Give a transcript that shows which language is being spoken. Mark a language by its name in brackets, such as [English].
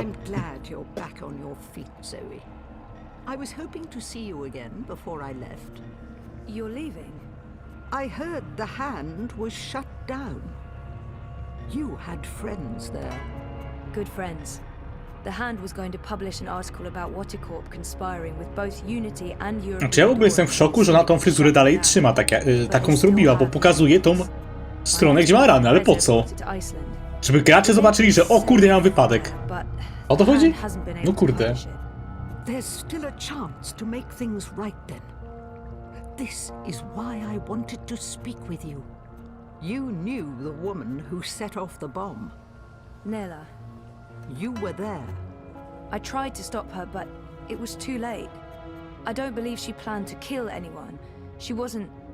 [English] I'm glad you're back on your feet, Zoe. I was hoping to see you again before I left. You're leaving? I heard the Hand was shut down. You had friends there. Good friends. The Hand was going to publish an article about Watercorp conspiring with both Unity and Europe. [Polish] Znaczy ja w ogóle jestem w szoku, że ona tą fryzurę dalej trzyma, taką zrobiła, bo pokazuje tą stronę, gdzie ma rany, ale po co? Żeby gracze zobaczyli, że o kurde, mam wypadek. O to chodzi? No kurde. [English] There's still a chance to make things right then. This is why I wanted to speak with you. You knew the woman who set off the bomb. Nella. You were there. I tried to stop her, but it was too late. I don't believe she planned to kill anyone. She wasn't...